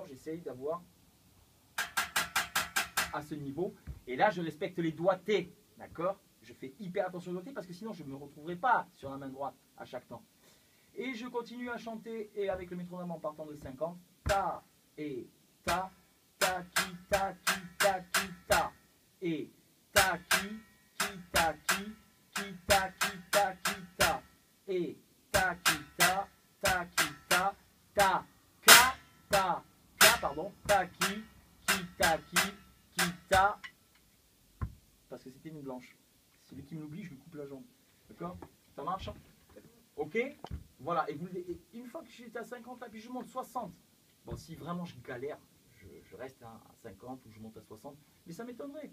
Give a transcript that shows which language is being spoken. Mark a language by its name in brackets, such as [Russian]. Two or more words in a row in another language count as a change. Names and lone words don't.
[French] J'essaye d'avoir à ce niveau. Et là, je respecte les doigtés. D'accord? Je fais hyper attention aux doigtés parce que sinon, je ne me retrouverai pas sur la main droite à chaque temps. Et je continue à chanter et avec le métronome en partant de 50. Ta et ta, ta, ki, ta, ki, ta, ki, ta. Et ta, ki, ta, ki, ta, ki, ta, ki, ta. Et ta, ki, ta, ki, ta, ta, ka, pardon, ta, ki, ta, ki, ta. Parce que c'était une blanche. Celui qui me l'oublie, je lui coupe la jambe. D'accord? Ça marche? Ok? Voilà. Et une fois que j'étais à 50, là, puis je monte 60. Bon, si vraiment je galère, je reste à 50 ou je monte à 60. Mais ça m'étonnerait.